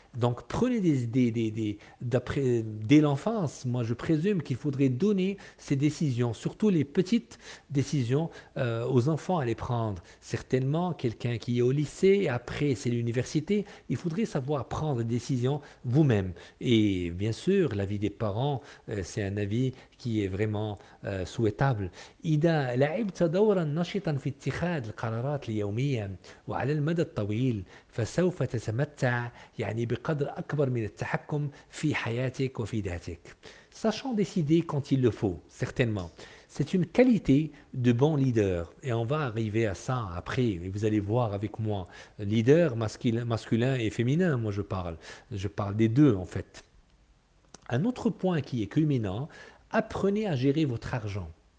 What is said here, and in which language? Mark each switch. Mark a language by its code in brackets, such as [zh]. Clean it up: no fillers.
[fr] Donc prenez dès l'enfance, moi je présume qu'il faudrait donner ces décisions, surtout les petites décisions aux enfants à les prendre. Certainement, quelqu'un qui est au lycée, après c'est l'université, il faudrait savoir prendre des décisions vous-même. Et bien sûr, l'avis des parents, c'est un avis qui est vraiment souhaitable. [ar] إذا لعبت دورا نشطا في اتخاذ القرارات اليومية وعلى المدى الطويل فسوف تتمتع يعني بقدر أكبر من التحكم في حياتك وفي ذاتك. [fr] Sachant décider quand il le faut, certainement. C'est une qualité de bon leader. Et on va arriver à ça après. Et vous allez voir avec moi, leader masculin et féminin, moi je parle. Je parle des deux en fait. Un autre point qui est culminant, apprenez à gérer votre argent.